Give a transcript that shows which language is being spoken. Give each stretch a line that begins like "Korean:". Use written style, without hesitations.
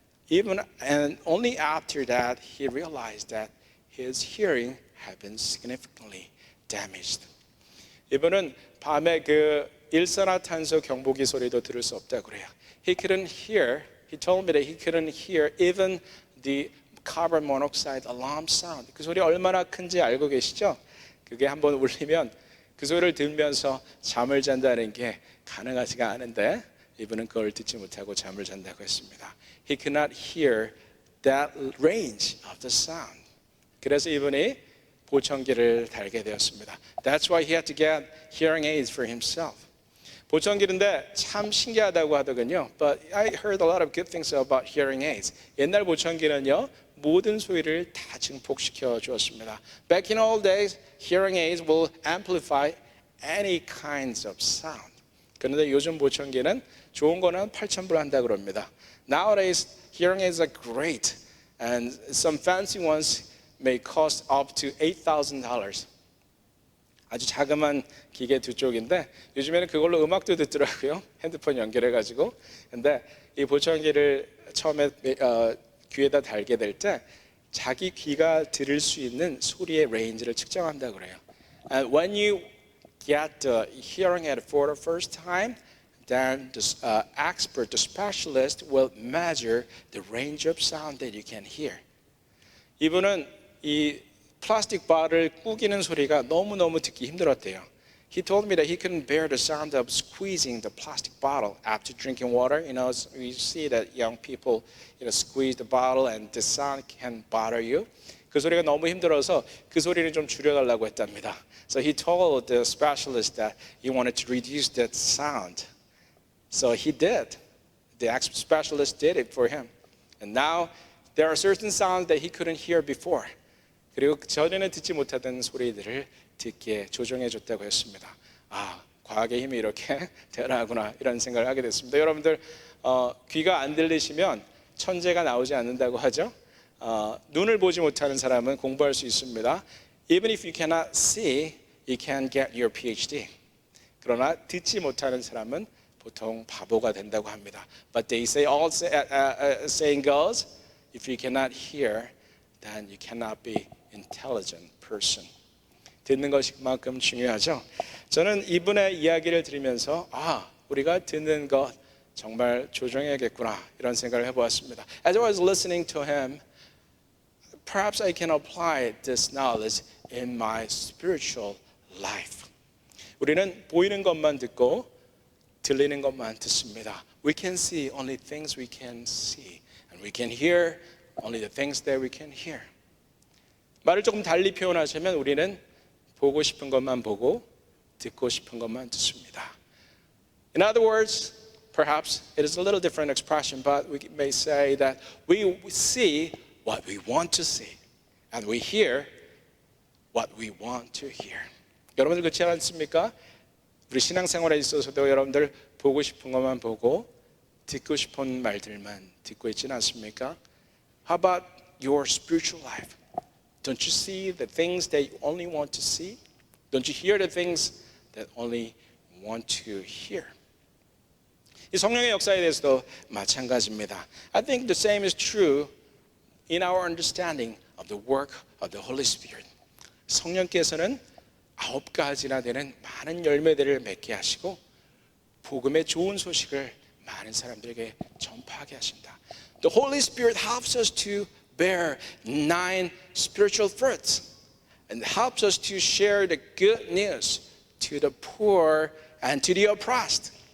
English: And only after that he realized that his hearing had been significantly damaged.
Korean: 이분은 밤에 그 일산화탄소 경보기 소리도 들을 수 없다고 그래요.
English: He told me that he couldn't hear even the carbon monoxide alarm sound.
Korean: 그 소리 얼마나 큰지 알고 계시죠? 그게 한번 울리면 그 소리를 들으면서 잠을 잔다는 게 가능하지가 않은데 이분은 그걸 듣지 못하고 잠을 잔다고 했습니다.
English: He could not hear that range of the sound.
Korean: 그래서 이분이 보청기를 달게 되었습니다.
English: That's why he had to get hearing aids for himself.
Korean: 보청기인데 참 신기하다고 하더군요.
English: But I heard a lot of good things about hearing aids.
Korean: 옛날 보청기는요, 모든 소리를 다 증폭시켜 주었습니다.
English: Back in old days, hearing aids will amplify any kinds of sound.
Korean: 그런데 요즘 보청기는 좋은 거는 8,000불 한다고 그럽니다.
English: Nowadays, hearing aids are great, and some fancy ones may cost up to $8,000.
Korean: 아주 자그마한 기계 두 쪽인데 요즘에는 그걸로 음악도 듣더라고요. 핸드폰 연결해가지고. 근데 이 보청기를 처음에 귀에다 달게 될 때 자기 귀가 들을 수 있는 소리의 레인지를 측정한다고 그래요.
English: And when you get the hearing aid for the first time, then the expert, the specialist will measure the range of sound that you can hear.
Korean: 이분은 이 플라스틱 바를 꾸기는 소리가 너무너무 듣기 힘들었대요.
English: He told me that he couldn't bear the sound of squeezing the plastic bottle after drinking water. You know, we see that young people, squeeze the bottle and the sound can bother you.
Korean: 그 소리가 너무 힘들어서 그 소리를 좀 줄여달라고 했답니다.
English: So he told the specialist that he wanted to reduce that sound. So he did. The specialist did it for him. And now there are certain sounds that he couldn't hear before.
Korean: 그리고 전에는 듣지 못하던 소리들을 듣게 조정해 줬다고 했습니다. 아, 과학의 힘이 이렇게 대단하구나 이런 생각을 하게 됐습니다. 여러분들 귀가 안 들리시면 천재가 나오지 않는다고 하죠. 눈을 보지 못하는 사람은 공부할 수 있습니다.
English: Even if you cannot see, you can get your PhD.
Korean: 그러나 듣지 못하는 사람은 보통 바보가 된다고 합니다.
English: But they say all saying goes, if you cannot hear, then you cannot be intelligent person.
Korean: 듣는 것이 그만큼 중요하죠. 저는 이분의 이야기를 들으면서 우리가 듣는 것 정말 조정해야겠구나 이런 생각을 해보았습니다.
English: As I was listening to him, perhaps I can apply this knowledge in my spiritual life.
Korean: 우리는 보이는 것만 듣고 들리는 것만 듣습니다.
English: We can see only things we can see, and we can hear only the things that we can hear.
Korean: 말을 조금 달리 표현하자면 우리는 보고 싶은 것만 보고 듣고 싶은 것만 듣습니다.
English: In other words, perhaps it is a little different expression, but we may say that we see what we want to see, and we hear what we want to hear.
Korean: 여러분들 그렇지 않습니까? 우리 신앙생활에 있어서도 여러분들 보고 싶은 것만 보고 듣고 싶은 말들만 듣고 있지는 않습니까?
English: How about your spiritual life? Don't you see the things that you only want to see? Don't you hear the things that only want to hear?
Korean: 이 성령의 역사에 대해서도 마찬가지입니다.
English: I think the same is true in our understanding of the work of the Holy Spirit.
Korean: 성령께서는 9가지나 되는 많은 열매들을 맺게 하시고 복음의 좋은 소식을 많은 사람들에게 전파하게 하신다.
English: The Holy Spirit helps us to bear 9 spiritual fruits and helps us to share the good news to the poor and to the oppressed.